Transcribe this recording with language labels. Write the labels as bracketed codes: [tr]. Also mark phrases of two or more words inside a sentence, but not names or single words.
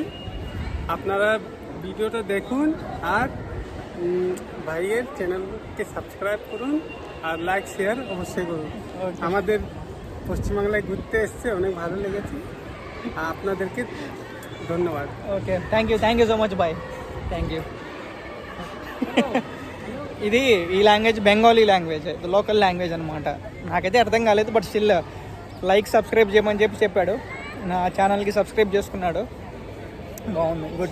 [bn] আপনারা ভিডিওটা দেখুন আর ভাইয়ের চ্যানেলকে সাবস্ক্রাইব করুন আর [en] like share [bn] অবশ্যই করুন। আমাদের পশ্চিমবাংলায় ঘুরতে এসছে, অনেক ভালো লেগেছে। আপনাদেরকে ধন্যবাদ। [en] okay thank you so much boy thank you [te] ఇది ఈ [en] language Bengali language local language అనమాట. [te] నాకైతే అర్థం కాలేదు, బట్ స్టిల్ [en] like subscribe [te] చేయమని చెప్పాడు. నా ఛానల్కి సబ్స్క్రైబ్ చేసుకున్నాడు. బాగుంది, గుడ్.